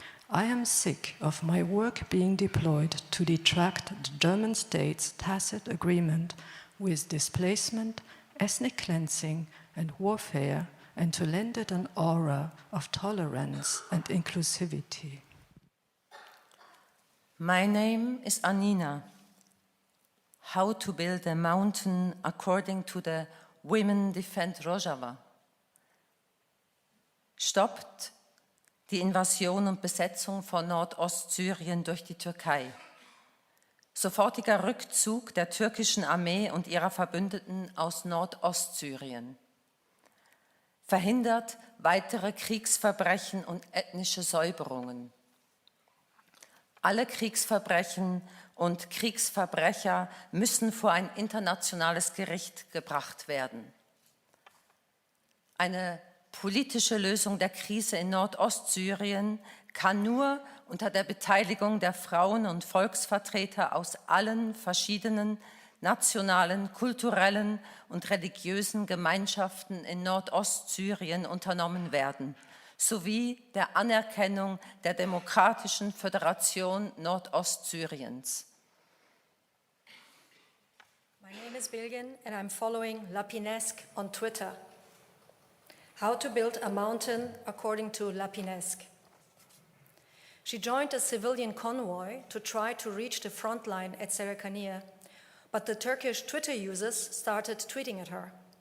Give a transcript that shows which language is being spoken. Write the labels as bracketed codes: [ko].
[en] I am sick of my work being deployed to detract the German state's tacit agreement with displacement, ethnic cleansing, and warfare, and to lend it an aura of tolerance and inclusivity. My name is Anina. How to build a mountain according to the Women Defend Rojava. [de] Stoppt die Invasion und Besetzung von Nordostsyrien durch die Türkei. Sofortiger Rückzug der türkischen Armee und ihrer Verbündeten aus Nordostsyrien. Verhindert weitere Kriegsverbrechen und ethnische Säuberungen. Alle Kriegsverbrechen und Kriegsverbrecher müssen vor ein internationales Gericht gebracht werden. Eine politische Lösung der Krise in Nordostsyrien kann nur unter der Beteiligung der Frauen- und Volksvertreter aus allen verschiedenen nationalen, kulturellen und religiösen Gemeinschaften in Nordostsyrien unternommen werden, sowie der Anerkennung der Demokratischen Föderation Nordostsyriens. [en] My name is Bilgin, and I'm following Lapinesque on Twitter. How to build a mountain according to Lapinesque. She joined a civilian convoy to try to reach the front line at Serikaniye, but the Turkish Twitter users started tweeting at her.